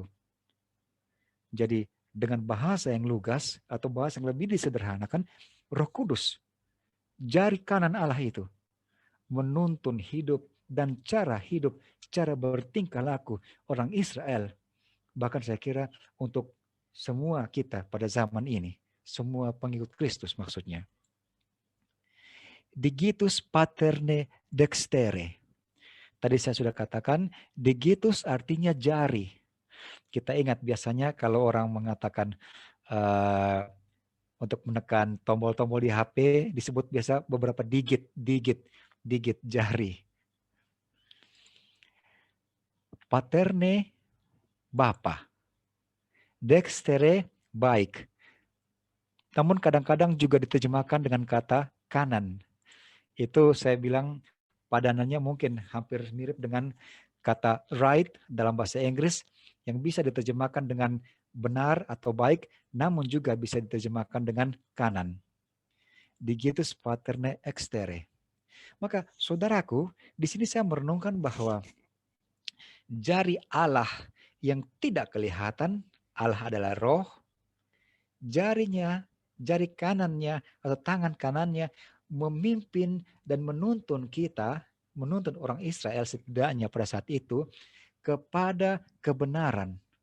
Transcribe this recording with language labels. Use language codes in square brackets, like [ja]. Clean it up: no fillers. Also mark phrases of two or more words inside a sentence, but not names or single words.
[id] Jadi dengan bahasa yang lugas atau bahasa yang lebih disederhanakan, Roh Kudus, jari kanan Allah itu, menuntun hidup dan cara hidup, cara bertingkah laku orang Israel. Bahkan saya kira untuk semua kita pada zaman ini, semua pengikut Kristus maksudnya. [la] Digitus paterne dextere. [id] Tadi saya sudah katakan, digitus artinya jari. Kita ingat biasanya kalau orang mengatakan untuk menekan tombol-tombol di HP disebut biasa beberapa digit jari. Paterne Bapa. Dextere baik. Namun kadang-kadang juga diterjemahkan dengan kata kanan. Itu saya bilang padanannya mungkin hampir mirip dengan kata right dalam bahasa Inggris yang bisa diterjemahkan dengan benar atau baik, namun juga bisa diterjemahkan dengan kanan. [la] Digitus paterne extere. [id] Maka saudaraku, di sini saya merenungkan bahwa jari Allah yang tidak kelihatan, Allah adalah roh, jarinya, jari kanannya atau tangan kanannya memimpin dan menuntun kita, menuntun orang Israel setidaknya pada saat itu kepada kebenaran.